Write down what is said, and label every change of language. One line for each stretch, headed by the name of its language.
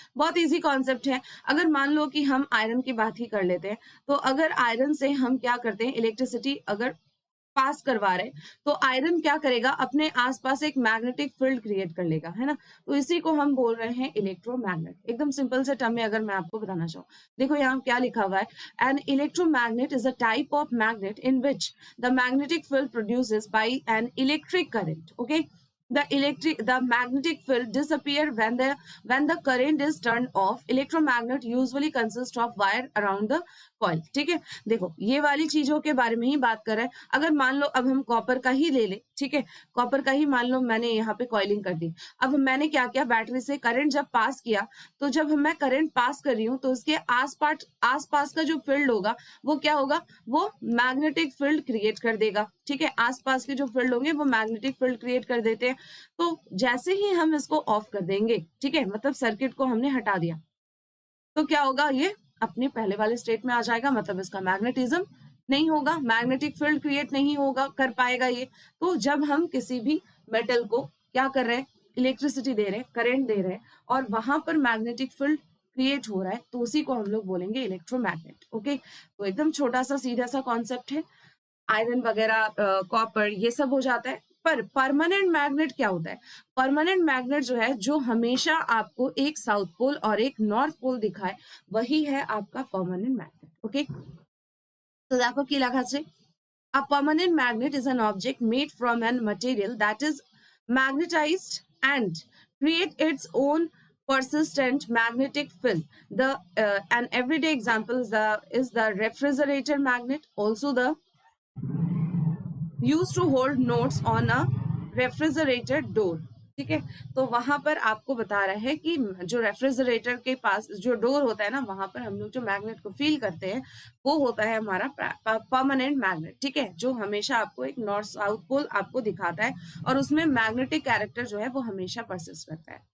Hindi: बहुत easy concept है। अगर मान लो कि हम आयरन की बात ही कर लेते हैं, तो अगर आयरन से हम क्या करते हैं, इलेक्ट्रिसिटी अगर पास करवा रहे, तो आयरन क्या करेगा, अपने आसपास एक मैग्नेटिक फील्ड क्रिएट कर लेगा, है ना। तो इसी को हम बोल रहे हैं इलेक्ट्रोमैग्नेट। एकदम सिंपल से टर्म में अगर मैं आपको बताना चाहूँ, देखो यहाँ क्या लिखा हुआ है,
English: An electromagnet is a type of magnet in which the magnetic field produces by an electric current. Okay, the magnetic field disappear when the current is turned off. Electromagnet usually consists of wire around the coil.
Hindi: ठीक है, देखो ये वाली चीजों के बारे में ही बात कर रहे हैं। अगर मान लो अब हम कॉपर का ही ले ले, ठीक है, कॉपर का ही मान लो मैंने यहाँ पे कॉइलिंग कर दी। अब मैंने क्या किया, बैटरी से करंट जब पास किया, तो जब मैं करंट पास कर रही हूँ तो उसके आसपास का जो फील्ड होगा वो क्या होगा, वो मैग्नेटिक फील्ड क्रिएट कर देगा। ठीक है, आसपास के जो फील्ड होंगे वो मैग्नेटिक फील्ड क्रिएट कर देते हैं। तो जैसे ही हम इसको ऑफ कर देंगे, ठीक है, मतलब सर्किट को हमने हटा दिया, तो क्या होगा, ये अपने पहले वाले स्टेट में आ जाएगा, मतलब इसका मैग्नेटिज्म नहीं होगा, मैग्नेटिक फील्ड क्रिएट नहीं होगा, कर पाएगा ये। तो जब हम किसी भी मेटल को क्या कर रहे हैं, इलेक्ट्रिसिटी दे रहे हैं, करंट दे रहे हैं, और वहां पर मैग्नेटिक फील्ड क्रिएट हो रहा है, तो उसी को हम लोग बोलेंगे इलेक्ट्रोमैग्नेट। ओके, तो एकदम छोटा सा सीधा सा कॉन्सेप्ट है। आयरन वगैरह, कॉपर, ये सब हो जाता है। पर परमानेंट मैग्नेट क्या होता है? परमानेंट मैग्नेट जो है, जो हमेशा आपको एक साउथ पोल और एक नॉर्थ पोल दिखाए, वही है आपका परमानेंट मैग्नेट। ओके, तो देखो
Bangla: কি লেখা আছে,
English: a permanent magnet is an object made from an material that is magnetized and create its own persistent magnetic field. The an everyday example is the refrigerator magnet, also the used to hold notes on a refrigerator door।
Hindi: ठीक है, तो वहां पर आपको बता रहा है कि जो रेफ्रिजरेटर के पास जो डोर होता है ना, वहां पर हम लोग जो मैग्नेट को फील करते हैं, वो होता है हमारा परमानेंट मैग्नेट। ठीक है, जो हमेशा आपको एक नॉर्थ साउथ पोल आपको दिखाता है, और उसमें मैग्नेटिक कैरेक्टर जो है वो हमेशा परसिस्ट करता है।